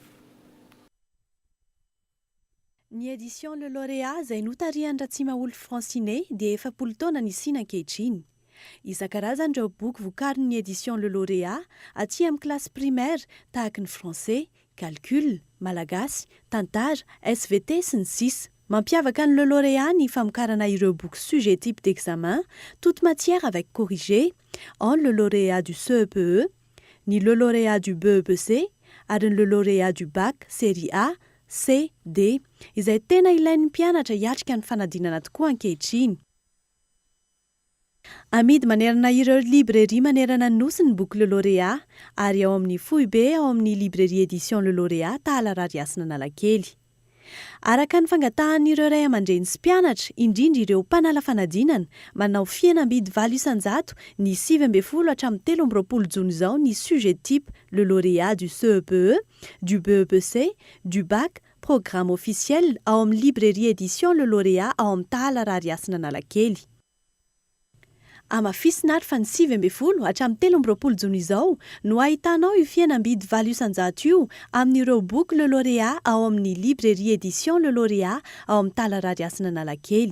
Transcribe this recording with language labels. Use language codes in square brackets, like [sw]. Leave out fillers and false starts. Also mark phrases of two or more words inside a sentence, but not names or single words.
[mg] Ny édition Le Lauréat izay notarian-Ratsimaolo Francine dia 40 taona nisiana ankehitriny. Isan-karazany ireo boky vokarin'ny édition Le Lauréat aty amin'ny [fr] classe primaire [mg] tahaka ny français, calcul, malagasy, tantara, SVT sy ny sisa. Mampiavaka ny Le Lauréat ny famokarana ireo boky [fr] sujet type d'examen, toute matière avec corrigé, [mg] en Le Lauréat du CEPE, ny Le Lauréat du BEPC, ary ny Le Lauréat du bac série A, C, D, izay tena ilain'ny mpianatra hiatrika ny fanadinana tokoa ankehitriny. Amidy manerana ireo librairie manerana ny Nosy ny boky Le Lauréat ary ao amin'ny Foibe ao amin'ny librairie édition Le Lauréat Tahala Rariasina Analakely. araka ny fangatahan'ireo ray aman-dreny sy mpianatra indrindra ireo mpanala fanadinana manao fihenam-bidy 700 ny 7 hatramin'ny 13 jona izao ny [fr] sujet type [mg] le lauréat du CEPE, du BEPC, du bac, [fr] programme officiel [mg] ao amin'ny librairie édition le lauréat ao amin'ny Tahalarary Asina Analakely. Amafisina ary fa ny 7 hatramin'ny 13 jona izao no ahitanao io fihenam-bidy 700 io amin'ireo boky le lauréat ao amin'ny librairie édition le lauréat ao amin'ny Tahalarary Asina Analakely.